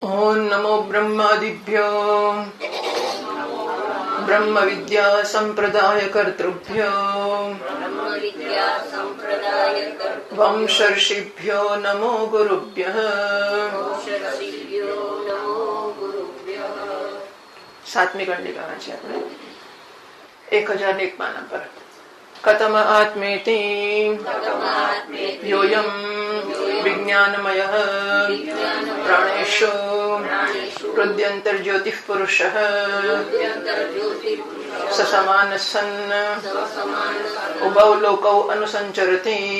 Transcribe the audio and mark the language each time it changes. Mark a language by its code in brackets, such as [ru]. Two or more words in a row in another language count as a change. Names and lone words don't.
[sa] ओम नमो ब्रह्मादिभ्यो ब्रह्म विद्या संप्रदाय कर्तृभ्यो वंशर्षिभ्यो नमो गुरुभ्यः। [gu] સાતમી કંડિકા વાંચી આપણે 1001 પાના પર [sa] कथम आत्मेति योऽयं विज्ञानमयः प्राणेषु हृद्यन्तर्ज्योतिः पुरुषः स समानः सन् उभौ लोकौ अनुसञ्चरति